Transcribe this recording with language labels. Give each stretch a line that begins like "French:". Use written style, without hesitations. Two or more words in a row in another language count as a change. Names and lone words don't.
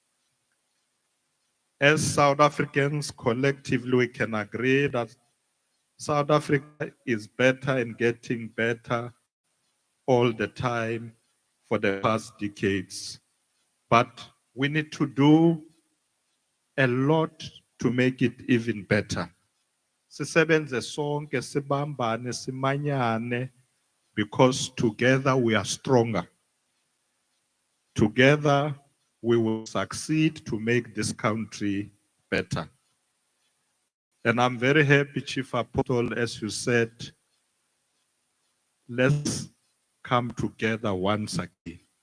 English: As South Africans, collectively, we can agree that South Africa is better and getting better all the time for the past decades. But we need to do a lot to make it even better.
Zulu: Sisebenze sonke sibambane simanyane
English: because together we are stronger. Together we will succeed to make this country better. And I'm very happy, Chief Apostle, as you said, let's come together once again.